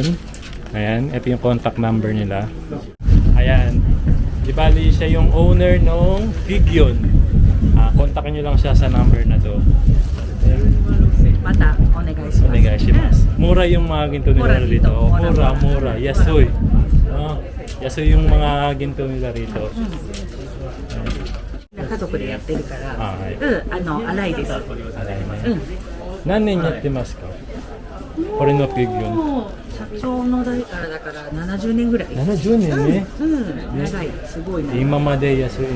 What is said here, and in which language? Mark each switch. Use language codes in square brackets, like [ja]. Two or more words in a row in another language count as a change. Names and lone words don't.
[tl] Ayan, ito yung contact number nila. Ayan, di bali siya yung owner ng Pigyon. Kontakin nyo lang siya sa number na to. [ja] Mata, onegaishimasu. Onegaishimasu. [tl] Mura yung mga ginto nila rito. Mura. Yasoi. Yasoi yung mga ginto nila rito. [ja] 家族でやってるから、はい荒いです。何年やってますか？これのピギョン。もう社長の代からだから70年ぐらい。 70年ね。長い、すごいね。今まで安いね。